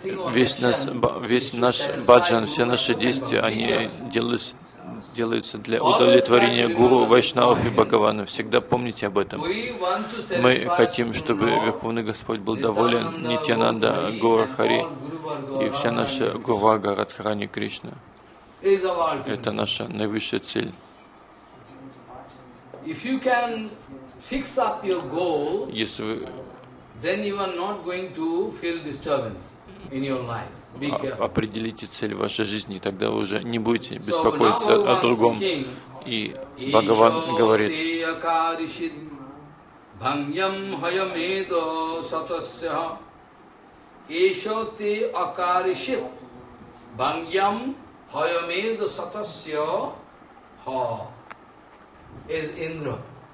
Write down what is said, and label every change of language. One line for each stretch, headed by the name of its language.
Russian: Весь наш баджан, все наши действия, они делаются для удовлетворения Гуру, Вайшнавов и Бхагавана. Всегда помните об этом. Мы хотим, чтобы Верховный Господь был доволен Нитьянанда, Гурахари и вся наша Гурвага, Радхарани Кришна. Это наша наивысшая цель.
English: If you can fix up your goal, then you are not going to feel disturbance in your life.
Russian: Определите цель вашей жизни, тогда вы уже не будете беспокоиться о другом. И Бхагаван говорит: